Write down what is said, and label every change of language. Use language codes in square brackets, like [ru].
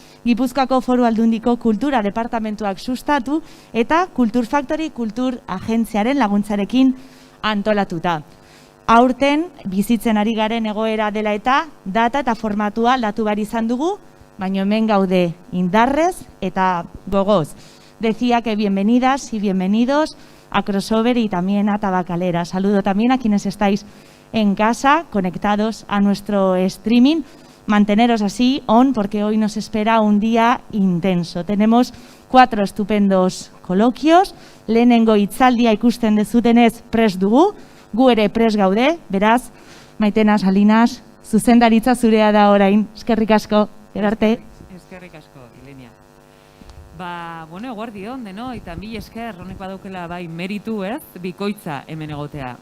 [eu] Gipuzkoako Foru Aldundiko Kultura Departamentuak sustatu eta Kultur Factory Kultur Agentziaren laguntzarekin antolatuta. Aurten bizitzen ari garen egoera dela eta data eta formatua aldatu behar izan dugu, baina hemen gaude indarrez eta gogoz. [es] Decía que bienvenidas y bienvenidos a Crossover y también a Tabacalera. Saludo también a quienes estáis en casa, conectados a nuestro streaming. Manteneros así on porque hoy nos espera un día intenso. Tenemos 4 estupendos coloquios. [eu] Lehenengo hitzaldia ikusten dezutenez prest dugu, gu ere prest gaude, beraz, Maitena Salinas, zuzendaritza zurea da orain. Eskerrik asko, gerarte. Eskerrik asko, Ilenia. Eguardion, deno, eta mil esker, honek badaukela bai meritu, ez, bikoitza hemen egotea.